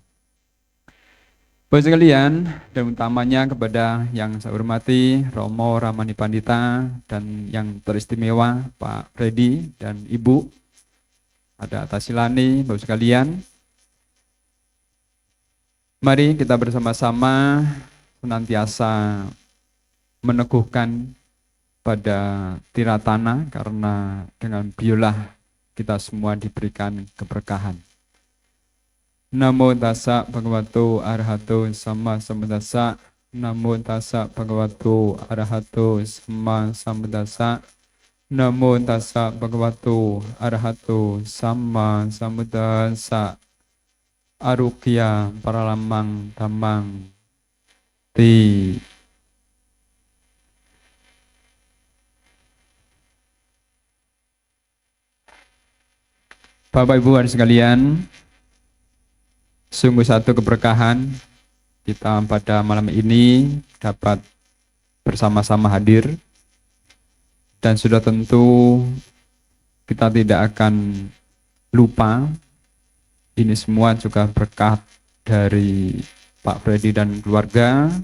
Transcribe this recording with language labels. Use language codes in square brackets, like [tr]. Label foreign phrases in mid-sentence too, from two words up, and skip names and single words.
[id] Bapak sekalian, dan utamanya kepada yang saya hormati Romo Ramani Pandita dan yang teristimewa Pak Freddy dan Ibu, ada Tasilani, Bapak sekalian. Mari kita bersama-sama senantiasa meneguhkan pada tiratana, karena dengan beliaulah kita semua diberikan keberkahan. [pi] Namo tassa bhagavato arahato sama sambuddhassa. Namo tassa bhagavato arahato sama sambuddhassa. Namo tassa bhagavato arahato sama sambuddhassa. Arukya paralamang dhammang ti. [id] Bapak Ibu hadirin sekalian, sungguh satu keberkahan kita pada malam ini dapat bersama-sama hadir, dan sudah tentu kita tidak akan lupa ini semua juga berkat dari Pak Freddy dan keluarga,